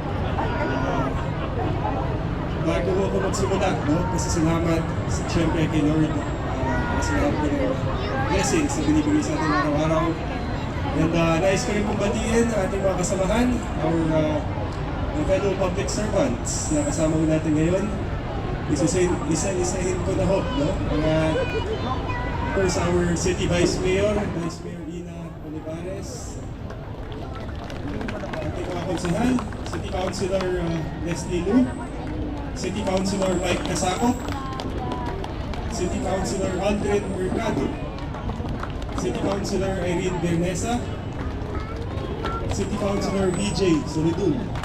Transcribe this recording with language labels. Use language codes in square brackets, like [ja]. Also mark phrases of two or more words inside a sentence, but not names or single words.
[tl] Bago ako magsimula, no? Pasasalamat siyempre kay Lord. Pasasalamat ko ng blessings na binibigay sa ating araw-araw. And nais ko rin pong batiin ang ating mga kasamahan, [en] our fellow public servants [tl] na kasama ko natin ngayon. Isa-isahin ko na ho, [en] no? First, our City Vice Mayor Ina Olivares. Councilor, City Councilor Leslie Lu, City Councilor Mike Casacop, City Councilor Aldrin Mercado, City Councilor Irene Bernesa, City Councilor BJ Solidul,